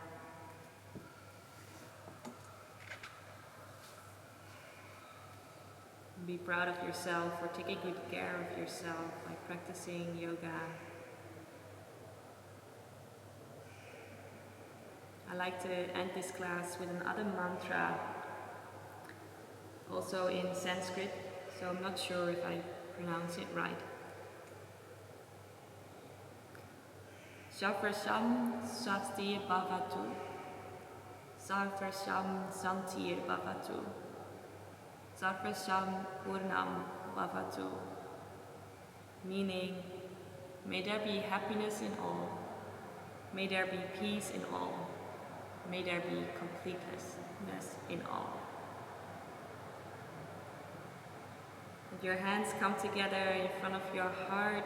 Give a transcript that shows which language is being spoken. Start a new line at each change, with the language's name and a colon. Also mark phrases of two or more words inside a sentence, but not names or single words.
English: And be proud of yourself for taking good care of yourself by practicing yoga. I like to end this class with another mantra, also in Sanskrit, so I'm not sure if I pronounce it right.
Sanskrit: Sarvasham Shastir Bhavatu, Sarvasham Santir Bhavatu, Sarvasham Purnam Bhavatu.
English: Meaning, may there be happiness in all, may there be peace in all, May there be completeness in all. Let your hands come together in front of your heart.